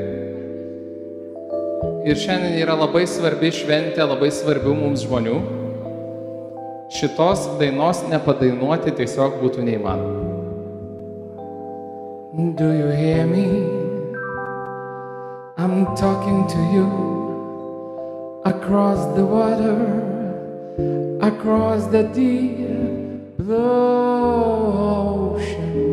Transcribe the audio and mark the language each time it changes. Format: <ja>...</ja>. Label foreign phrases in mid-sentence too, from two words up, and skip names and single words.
<lt>ir šiandien yra labai svarbi šventė, labai svarbių mums žmonių, šitos dainos nepadainuoti tiesiog būtų neįmanoma.</lt> <en>Do you hear me? I'm talking to you across the water, across the deep blue ocean.</en>